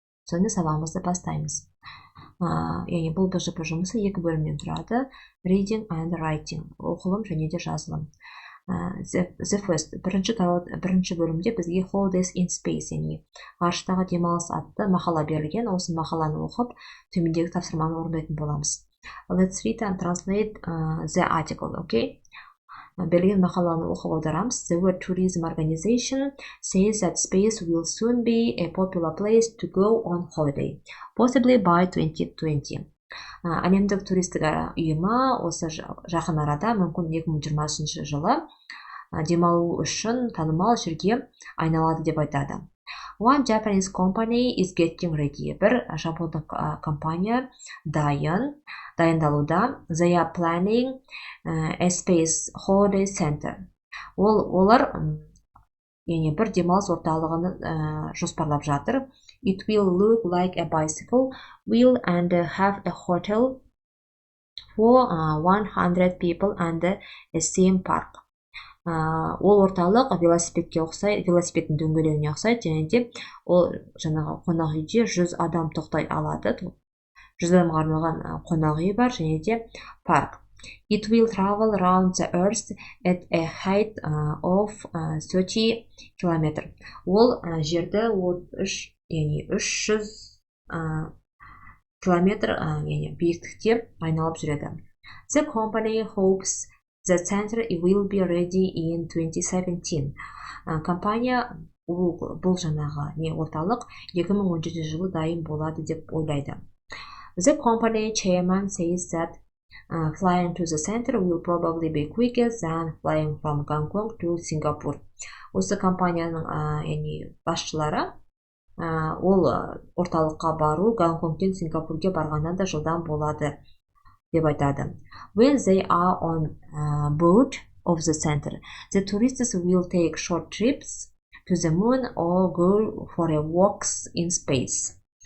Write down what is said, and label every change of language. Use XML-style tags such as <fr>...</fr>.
<kk>Сонымен сабағымызды бастаймыз. Яғни бұл БЖБ жұмысы екі бөлімнен тұрады:</kk> <en>reading and writing,</en> <kk>оқылым және де жазылым.</kk> <en>The first,</en> <kk>бірінші бөлімде бізге Holidays in Space, яғни ғарыштағы демалыс атты мақала берілген. Осы мақаланы оқып, төмендегі тапсырманы орындайтын боламыз.</kk> <en>Let's read and translate the article, okay?</en> <kk>Берілген мақаланы оқып аударамыз.</kk> <en>The World Tourism Organization says that space will soon be a popular place to go on holiday, possibly by 2020.</en> <kk>Әлемдік туристік ұйымы осы жақын арада, мүмкін 2020 жылы демалу үшін танымал жерге айналады деп айтады.</kk> <en>One Japanese company is getting ready.</en> <kk>Бір жапондық компания дайындалуда.</kk> <en>They are planning a space holiday center.</en> <kk>Олар бір демалыс орталығын жоспарлап жатыр.</kk> <en>It will look like a bicycle wheel and have a hotel for 100 people and a theme park.</en> <kk>Ол орталық велосипедке ұқсайды, велосипедтің дөңгелегіне ұқсайды, және де ол жаңағы қонақ үйде 100 адам тоқтай алады. 100 адамға арналған қонақ үй бар, және де парк.</kk> <en>It will travel around the earth at a height of 30 km.</en> <kk>Ол жерді 300 километр биіктікте айналып жүреді.</kk> <en>The company hopes the center will be ready in 2017.</en> <kk>Компания бұл жаңағы орталық 2017 жылы дайын болады деп ойлайды.</kk> <en>The company chairman says that flying to the center will probably be quicker than flying from Gangwon to Singapore.</en> <kk>Осы компанияның басшылары ол орталыққа бару Гонконгтен Сингапурге барғаннан да жылдам болады деп айтады.</kk> <en>When they are on board of the center, the tourists will take short trips to the moon or go for a walks in space.</en>